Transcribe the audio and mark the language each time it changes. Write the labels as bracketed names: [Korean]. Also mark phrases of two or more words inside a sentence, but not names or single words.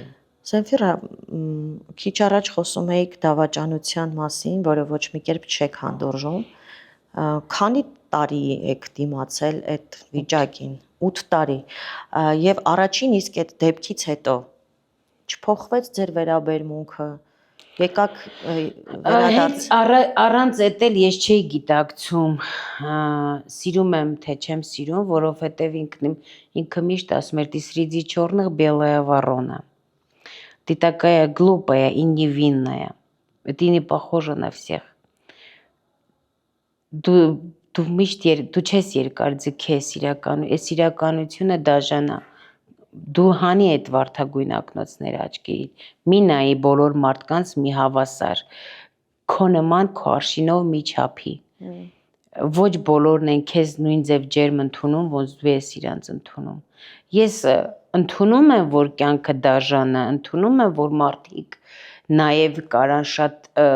[Armenian] Զենֆիրա, քիչ առաջ խոսում էիք դավաճանության մասին, որը ոչ մի կերպ չեք հանդուրժում։ Քանի տարի եք դիմացել այդ վիճակին։ 8 տարի։ Եվ առաջին իսկ այդ դեպքից հետո չփոխվեց ձեր վերաբերմունքը։ Եկաք վերադարձ։ Առանց էդ էլ ես չէի гитակցում, սիրում եմ թե չեմ сирում, որովհետև ինքը միշտ ասում էր, [Russian] ты среди черных белая ворона. Ты такая глупая и невинная. Ты не похожа на всех. [Armenian] Դու միշտ դու չես երկար ձգես իրականությունը դաժանա։ Դու հանի այդ վարդագույն ակնոցներ աչքերիդ, մի նայի բոլոր մարդկանց մի հավասար, քո նման քո արշինով մի չափի, ոչ բոլորն են քեզ նույն ձև ջերմ ընդունում, ոնց դու ես իրանց ընդունում, ես ընդունում եմ, որ կյանքը դաժան է, ընդունում եմ, որ մարդիկ նաև կարան շատ